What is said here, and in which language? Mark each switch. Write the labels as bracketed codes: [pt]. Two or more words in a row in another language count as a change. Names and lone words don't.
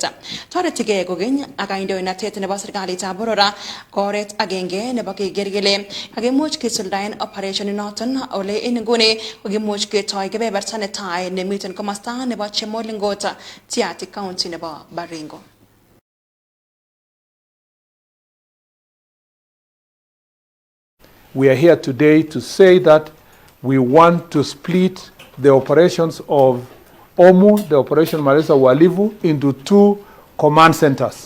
[kln] Toretigei kogeny ak kandoinatet nebo serikalitab borora koret agenge nebo keger kele kakimuch kisuldaen operation noton ole en nguni kokimuch ketoi kebeberta netai nemiten komasta nebo Chemolingot, Tiaty county nebo Baringo. [en] We are here today to say that we want to split the operations of OMU, the Operation Maliza Uhalifu, into two command centers.